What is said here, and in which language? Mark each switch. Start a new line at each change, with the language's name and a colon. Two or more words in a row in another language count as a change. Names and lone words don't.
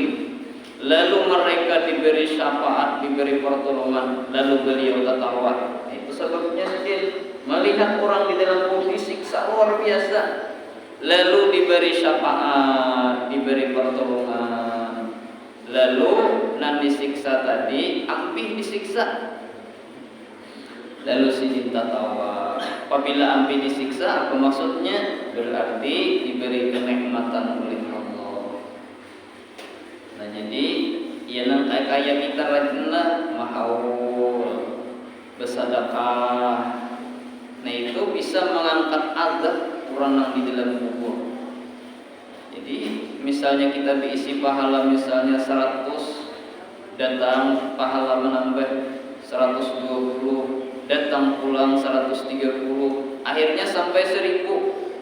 Indonesian: Lalu mereka diberi syafaat, diberi pertolongan. Lalu beliau tertawa. Itu sebabnya sedih. Melihat orang di dalam kubur disiksa luar biasa. Lalu diberi syafaat, diberi pertolongan.
Banjar: Lalu nan disiksa tadi, ampih disiksa.
Indonesian: Lalu si cinta tawa. Apabila
Banjar: ampih disiksa,
Indonesian: apa maksudnya? Berarti diberi kenikmatan oleh Allah.
Banjar: Nah jadi, ya nang kayak kita rajinlah mahaul, bersedekah.
Indonesian: Nah itu bisa mengangkat azab orang yang di dalam kubur. Jadi misalnya kita diisi pahala misalnya 100, datang pahala menambah 120, datang pulang 130, akhirnya sampai 1000.